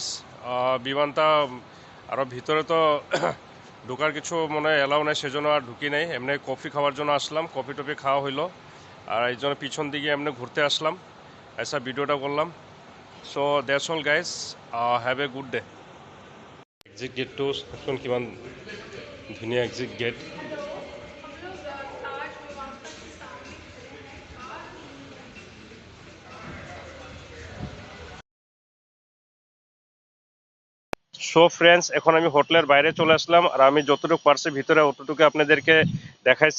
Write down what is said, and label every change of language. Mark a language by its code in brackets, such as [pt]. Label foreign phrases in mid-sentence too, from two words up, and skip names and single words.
[bn] ভিভান্তা আর ভিতরে তো ঢোকার কিছু মনে এলাও নাই, সেজন্য আর ঢুকি নাই। এমনি কফি খাওয়ার জন্য আসলাম, কফি টফি খাওয়া হইলো, আর এই জন্য পিছন দিকে এমনি ঘুরতে আসলাম, এসা ভিডিওটা করলাম। [en] So that's all guys, have a good day. [as] এক্সিট গেটটো চাওকচোন কিমান ধুনীয়া এক্সিট গেট। [en] so friends, [bn] এখন আমি হোটেলের বাইরে চলে আসলাম, আর আমি যতটুকু পারছি ভিতরে অতটুকু আপনাদেরকে দেখাইছি।